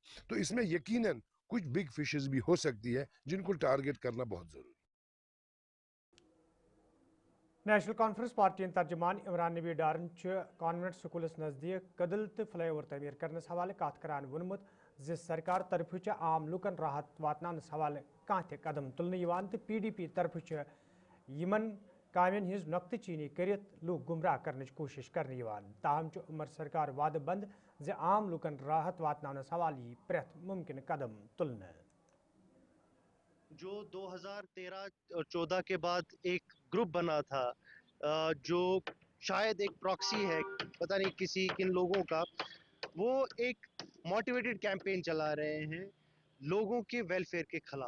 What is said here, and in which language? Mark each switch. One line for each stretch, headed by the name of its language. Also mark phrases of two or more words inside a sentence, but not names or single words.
Hindi: तो इसमें यकीनन कुछ
English: big fishes
Hindi: भी हो सकती है जिनको टारगेट करना बहुत जरूरी है।
Kashmiri: नेशनल कॉन्फ्रेंस पार्टी तर्जमान इमरान नबी डारन कॉन्वेंट स्कूलस नजदीक कदल तो फ्लाईओवर तमीर करने हवाले कत करान वोनमुत ज सरकार तरफ आम लुकन राहत वातनानस हवाले कह कदम तुलने तो PDP तरफ यमन कामन हज नुक्त चीनी कर लूक गुमराह करने कोशिश करने ताहम उमर सरकार वाद बंद ज आम लुकन राहत वातनानस हवाले प्रेथ मुमकिन कदम तुलने।
Hindi: जो 2013 और 14 के बाद एक ग्रुप बना था जो शायद एक प्रॉक्सी है, पता नहीं किसी किन लोगों का, वो एक
English: motivated campaign
Hindi: चला रहे हैं लोगों के वेलफेयर के खिलाफ।